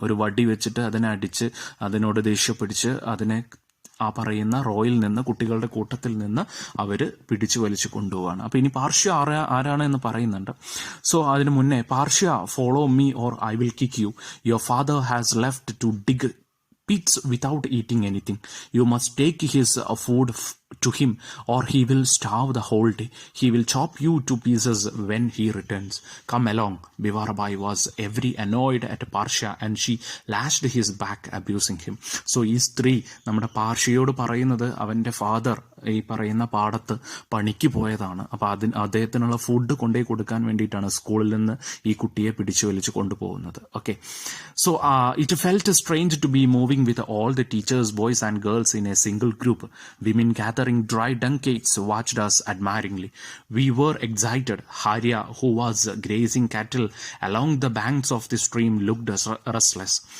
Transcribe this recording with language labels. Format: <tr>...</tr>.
<ml>ഒരു വടി വെച്ചിട്ട് അതിനെ അടിച്ച് അതിനോട് ദേഷ്യപ്പിടിച്ച് അതിനെ ആ പറയുന്ന റോയിൽ നിന്ന് കുട്ടികളുടെ കൂട്ടത്തിൽ നിന്ന് അവർ പിടിച്ചു വലിച്ചു കൊണ്ടുപോവാണ്. അപ്പോൾ ഇനി പാർഷ്യ ആരാണ് എന്ന് പറയുന്നുണ്ട്. സോ അതിന് മുന്നേ പാർഷ്യ</ml> <en>Follow me or I will kick you. Your father has left to dig pigs without eating anything. You must take his food to him or he will starve the whole day. He will chop you to pieces when he returns. Come along. Bivarabai was very annoyed at Parsha and she lashed his back, abusing him.</en> <ml>So ഈ സ്ത്രീ നമ്മുടെ പാർഷ്യയോട് പറയുന്നത് അവൻ്റെ father ഈ പറയുന്ന പാടത്ത് പണിക്ക് പോയതാണ്. അപ്പോൾ അദ്ദേഹത്തിനുള്ള ഫുഡ് കൊണ്ടുപോയി കൊടുക്കാൻ വേണ്ടിയിട്ടാണ് സ്കൂളിൽ നിന്ന് ഈ കുട്ടിയെ പിടിച്ചു വലിച്ച് കൊണ്ടുപോകുന്നത്.</ml> <en>Okay, so it felt strange to be moving with all the teachers, boys and girls in a single group. Women gathering dry dung cakes watched us admiringly. We were excited. Harya, who was grazing cattle along the banks of the stream, looked restless.</en>